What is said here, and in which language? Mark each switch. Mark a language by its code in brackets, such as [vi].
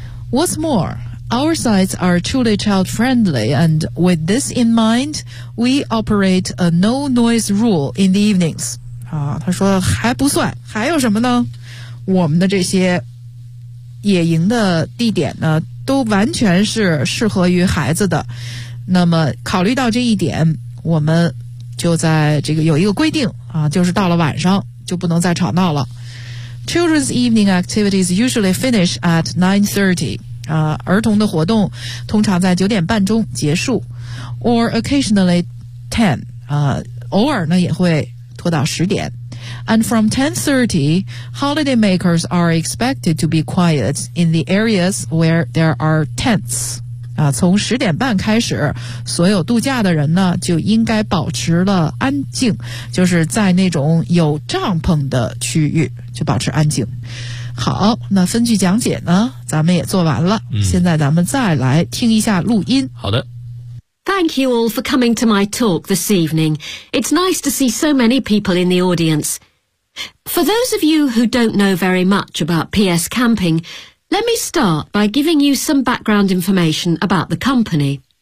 [en] What's more, our sites are truly child-friendly, and with this in mind, we operate a no-noise rule in the evenings. [zh] 他说还不算，还有什么呢？我们的这些野营的地点呢，都完全是适合于孩子的。那么考虑到这一点，我们就在这个有一个规定啊，就是到了晚上就不能再吵闹了。 [en] Children's evening activities usually finish at 9:30. [zh] 儿童的活动通常在九点半钟结束 ， [en] or occasionally 10. [zh] 偶尔呢也会拖到十点。 [en] And from 10:30, holidaymakers are expected to be quiet in the areas where there are tents. [zh] 从十点半开始，所有度假的人呢就应该保持了安静，就是在那种有帐篷的区域就保持安静。好，那分句讲解呢，咱们也做完了，现在咱们再来听一下录音。好的。 [en] Thank you all for coming to my talk this evening. It's nice to see so many people in the audience. For those of you who don't know very much about PS Camping, let me start by giving you some background information about the company.